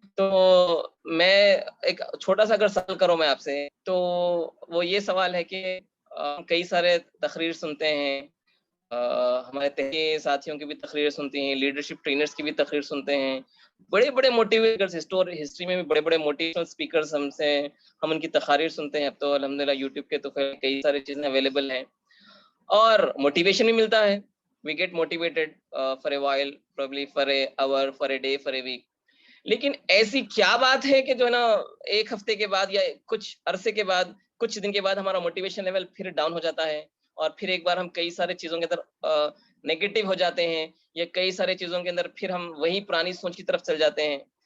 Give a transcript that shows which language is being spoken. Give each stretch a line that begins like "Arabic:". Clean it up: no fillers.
Urdu: تو میں ایک چھوٹا سا اگر سوال کروں میں آپ سے، تو وہ یہ سوال ہے کہ کئی سارے تقریر سنتے ہیں، ہمارے تحقیقی ساتھیوں کی بھی تقریر سنتی ہیں، لیڈرشپ ٹرینرز کی بھی تقریر سنتے ہیں، بڑے بڑے موٹیویٹرز، ہسٹری میں بھی بڑے بڑے موٹیویشنل اسپیکرز ہم ان کی تقاریر سنتے ہیں. اب تو الحمدللہ یوٹیوب کے تو کئی ساری چیزیں اویلیبل ہیں، اور موٹیویشن بھی ملتا ہے.
English: We get motivated for a while, probably for a hour, for a day, for a week.
Urdu: لیکن ایسی کیا بات ہے کہ جو ہے نا ایک ہفتے کے بعد یا کچھ عرصے کے بعد، کچھ دن کے بعد ہمارا موٹیویشن لیول پھر ڈاؤن ہو جاتا ہے، اور پھر ایک بار ہم کئی سارے چیزوں کے اندر نیگیٹو ہو جاتے ہیں، یا کئی سارے چیزوں کے اندر پھر ہم وہی پرانی سوچ کی طرف چل جاتے ہیں.